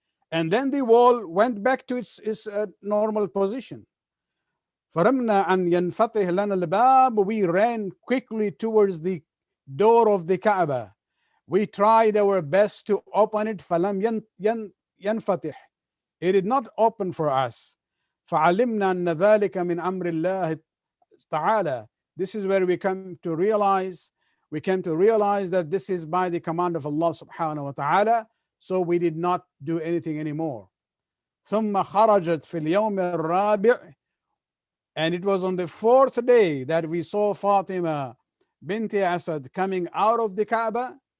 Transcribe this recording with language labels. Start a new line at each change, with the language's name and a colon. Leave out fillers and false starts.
English: And then the wall went back to its normal position.
Arabic: فرمنا أن ينفتح لنا الباب,
English: we ran quickly towards the door of the Kaaba. We tried our best to open it.
Arabic: فلم ينفتح,
English: it did not open for us.
Arabic: فعلمنا أن ذلك من أمر الله تعالى.
English: This is where we came to realize that this is by the command of Allah subhanahu wa ta'ala. So we did not do anything anymore.
Arabic: ثم خرجت في اليوم الرابع,
English: and it was on the fourth day that we saw Fatima bint Asad coming out of the Kaaba.